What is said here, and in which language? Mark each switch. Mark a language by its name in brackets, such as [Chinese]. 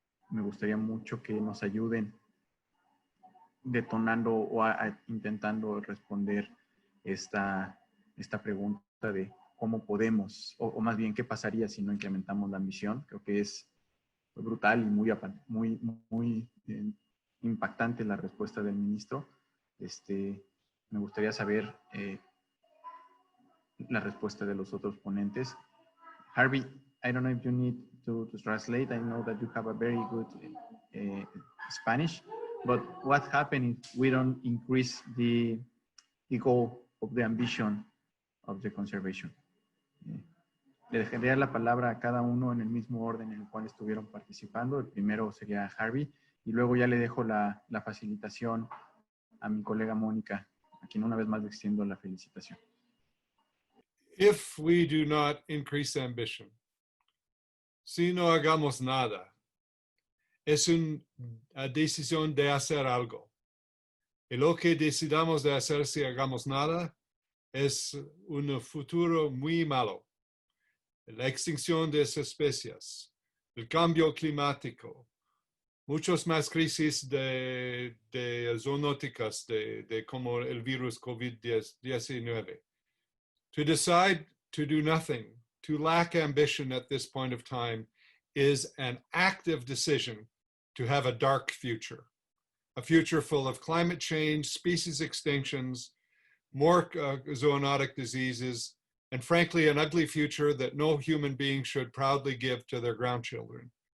[Spanish] Me gustaría mucho que nos ayuden detonando o intentando responder esta pregunta de cómo podemos, o más bien qué pasaría si no incrementamos la ambición. Creo que es brutal y muy impactante la respuesta del ministro. Me gustaría saber la respuesta de los otros ponentes. [English] Harvey, I don't know if you need to translate. I know that you have a very good Spanish, but what happens if we don't increase the goal of the ambition of the conservation? [Spanish] Le dejaría la palabra a cada uno en el mismo orden en el cual estuvieron participando. El primero sería Harvey y luego ya le dejo la facilitación a mi colega Mónica, a quien una vez más le extiendo la felicitación. [English] If we do not increase ambition, [Spanish] si no hagamos nada, es una decisión de hacer algo. Y lo que decidamos de hacer si hagamos nada es un futuro muy malo. La extinción de especies, el cambio climático, muchas más crisis de zoonóticas, como el virus COVID-19. [English] To decide to do nothing, to lack ambition at this point of time, is an active decision to have a dark future. A future full of climate change, species extinctions, more zoonotic diseases, and frankly, an ugly future that no human being should proudly give to their grandchildren.